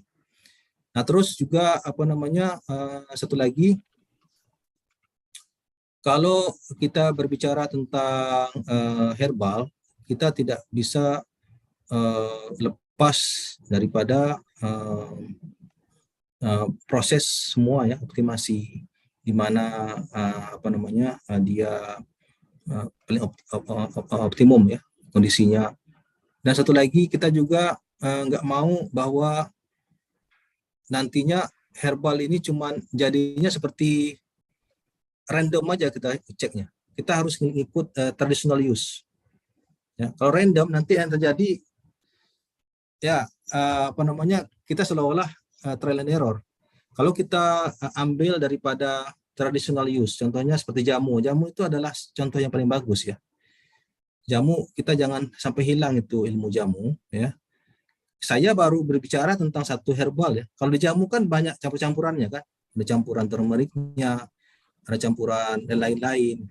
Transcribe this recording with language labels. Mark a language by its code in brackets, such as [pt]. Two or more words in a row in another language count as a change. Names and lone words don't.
[id] Nah, terus juga satu lagi, kalau kita berbicara tentang herbal, kita tidak bisa lepas daripada proses semua ya, optimasi di mana dia paling optimum ya kondisinya. Dan satu lagi kita juga nggak mau bahwa nantinya herbal ini cuman jadinya seperti random aja kita ceknya. Kita harus ngikut [en] traditional use. [id] Ya, kalau random nanti yang terjadi ya kita seolah-olah [en] trial and error. [id] Kalau kita ambil daripada [en] traditional use, [id] contohnya seperti jamu. Jamu itu adalah contoh yang paling bagus ya. Jamu kita jangan sampai hilang itu ilmu jamu ya. Saya baru berbicara tentang satu herbal ya. Kalau di jamu kan banyak campur-campurannya kan. Ada campuran turmeriknya, ada campuran dan lain-lain.